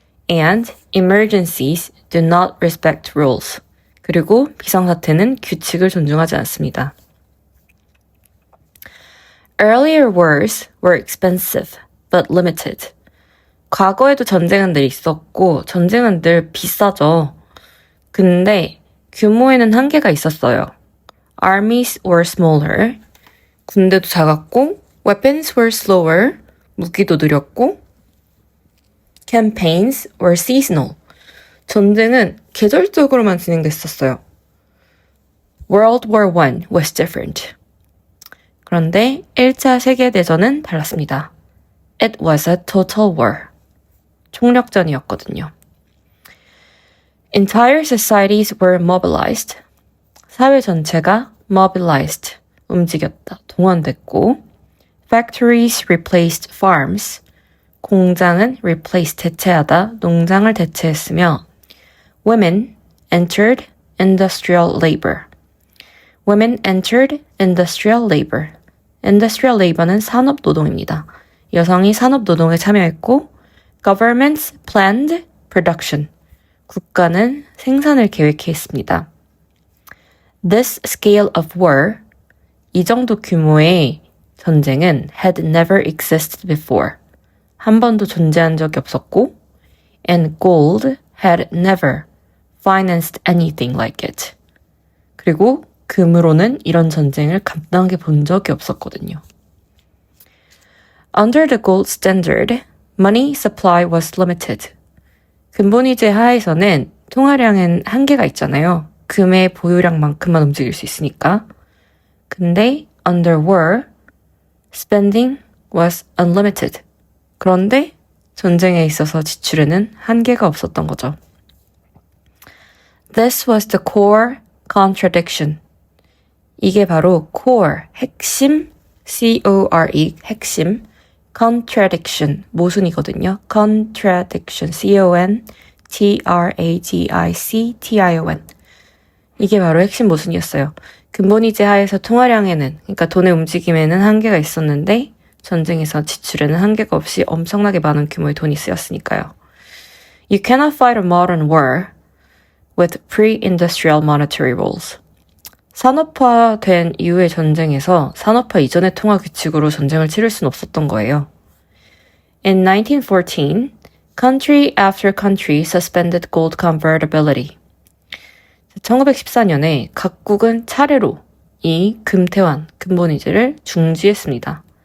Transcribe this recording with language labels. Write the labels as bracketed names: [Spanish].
[English] and emergencies do not respect rules. [Korean] 그리고 비상사태는 규칙을 존중하지 않습니다. [English] Earlier wars were expensive but limited. [Korean] 과거에도 전쟁은 늘 있었고 전쟁은 늘 비싸죠. 근데 규모에는 한계가 있었어요. [English] Armies were smaller. [Korean] 군대도 작았고 [English] weapons were slower. [Korean] 무기도 느렸고 [English] campaigns were seasonal. [Korean] 전쟁은 계절적으로만 진행됐었어요. [English] World War I was different. [Korean] 그런데 1차 세계대전은 달랐습니다. [English] It was a total war. [Korean] 총력전이었거든요. [English] Entire societies were mobilized. [Korean] 사회 전체가 [English] mobilized, [Korean] 움직였다, 동원됐고 [English] Factories replaced farms. [Korean] 공장은 [English] replace, [Korean] 대체하다, 농장을 대체했으며 [English] Women entered industrial labor. Women entered industrial labor. Industrial labor는 [Korean] 산업노동입니다. 여성이 산업노동에 참여했고 [English] Governments planned production. [Korean] 국가는 생산을 계획했습니다. [English] This scale of war, [Korean] 이 정도 규모의 전쟁은 [English] had never existed before. [Korean] 한 번도 존재한 적이 없었고 [English] and gold had never financed anything like it. [Korean] 그리고 금으로는 이런 전쟁을 감당해 본 적이 없었거든요. [English] Under the gold standard, money supply was limited. [Korean] 근본위제 하에서는 통화량엔 한계가 있잖아요. 금의 보유량만큼만 움직일 수 있으니까. 근데 [English] under war, spending was unlimited. [Korean] 그런데 전쟁에 있어서 지출에는 한계가 없었던 거죠. [English] This was the core contradiction. [Korean] 이게 바로 core, 핵심, C-O-R-E, 핵심, contradiction, 모순이거든요. [English] contradiction, C-O-N-T-R-A-D-I-C-T-I-O-N. [Korean] 이게 바로 핵심 모순이었어요. 근본위제 하에서 통화량에는, 그러니까 돈의 움직임에는 한계가 있었는데 전쟁에서 지출에는 한계가 없이 엄청나게 많은 규모의 돈이 쓰였으니까요. [English] You cannot fight a modern war with pre-industrial monetary rules. [Korean] 산업화된 이후의 전쟁에서 산업화 이전의 통화 규칙으로 전쟁을 치를 수는 없었던 거예요. [English] In 1914, country after country suspended gold convertibility. [Korean] 1914년에 각국은 차례로 이 금태환, 근본위제를 중지했습니다.